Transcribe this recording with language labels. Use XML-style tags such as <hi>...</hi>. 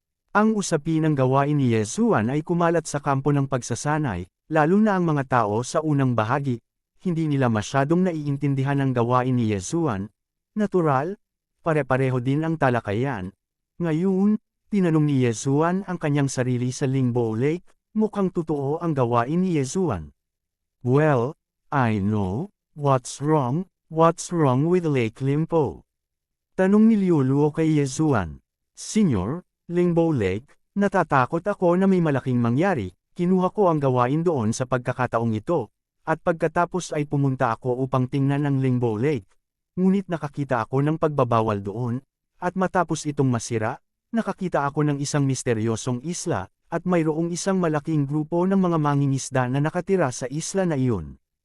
<tl>Ang usapin ng gawain ni Yesuan ay kumalat sa kampo ng pagsasanay, lalo na ang mga tao sa unang bahagi, hindi nila masyadong naiintindihan ang gawain ni Yesuan. Natural, pare-pareho din ang talakayan. Ngayon, tinanong ni Yesuan ang kanyang sarili sa Lingbo Lake, mukhang totoo ang gawain ni Yesuan.</tl> <en>"Well, I know, what's wrong with Lake Limpo?"</en> <tl>Tanong ni Liu Luo kay Yesuan. "Senyor, Lingbo Lake, natatakot ako na may malaking mangyari, kinuha ko ang gawain doon sa pagkakataong ito, at pagkatapos ay pumunta ako upang tingnan ang Lingbo Lake. Ngunit nakakita ako ng pagbabawal doon, at matapos itong masira, nakakita ako ng isang misteryosong isla, at mayroong isang malaking grupo ng mga mangingisda na nakatira sa isla na iyon.</tl>